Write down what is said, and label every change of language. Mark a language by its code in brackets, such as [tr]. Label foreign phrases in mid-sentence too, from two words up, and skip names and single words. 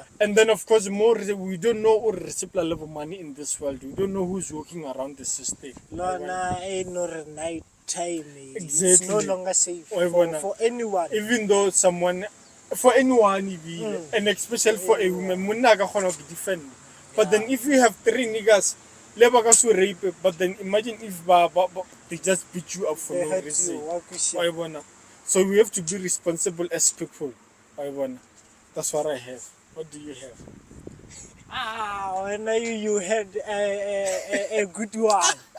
[en] and then of course more we don't know or reciprocal level of money in this world. We don't know who's walking around the system. No, ain't no night time. It's no Exactly. longer safe I wanna- for anyone. Even though someone, for anyone even, and especially for a woman, [st] munna ka kgona go [en] defend. But then if you have 3 niggas [st] le ba ka so [en] rape, but then imagine if they just beat you up for They no hurt reason. you. Wakusha. I wanna. So we have to be responsible as people. I wanna. That's what I have. What do you have? When you had a good one.